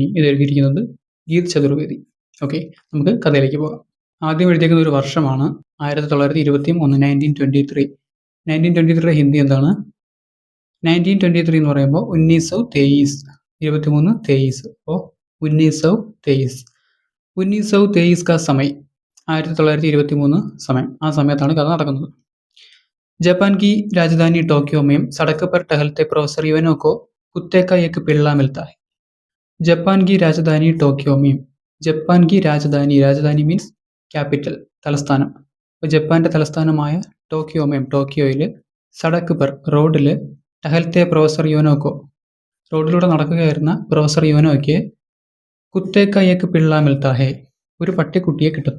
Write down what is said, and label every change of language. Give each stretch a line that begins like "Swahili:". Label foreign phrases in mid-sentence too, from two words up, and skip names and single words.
Malayalam: ഇത് എഴുതിയിരിക്കുന്നത് ഗീത് ചതുർവേദി. ഓക്കെ, നമുക്ക് കഥയിലേക്ക് പോകാം. ആദ്യം എഴുതിയിരിക്കുന്ന ഒരു വർഷമാണ് 1921, 1923. 1923 ഹിന്ദി എന്താണ്? 1923 എന്ന് പറയുമ്പോൾ 1923, 23 അപ്പോൾ 1923.
Hindi: 1923 का समय 1923 समय,
Malayalam: ആ സമയത്താണ് കഥ നടക്കുന്നത്.
Hindi: जापान की राजधानी टोक्यो में सड़क पर टहलते प्रोफेसर इवानो को कुत्ते का एक पिल्ला मिलता है. ജപ്പാൻ की राजधानी टोक्यो में, जापान की राजधानी
English: means capital,
Malayalam: തലസ്ഥാനം. അപ്പോൾ ജപ്പാന്റെ തലസ്ഥാനമായ ടോക്കിയോയിൽ
Hindi: सड़क पर,
Malayalam: റോഡിൽ,
Hindi: टहलते प्रोफ़ेसर योनोको,
Malayalam: റോഡിലൂടെ നടക്കുകയായിരുന്ന പ്രൊഫസർ യോനോയ്ക്ക്
Hindi: कुत्ते का एक पिल्ला मिलता है,
Malayalam: ഒരു പട്ടിക്കുട്ടിയെ കിട്ടുന്നു.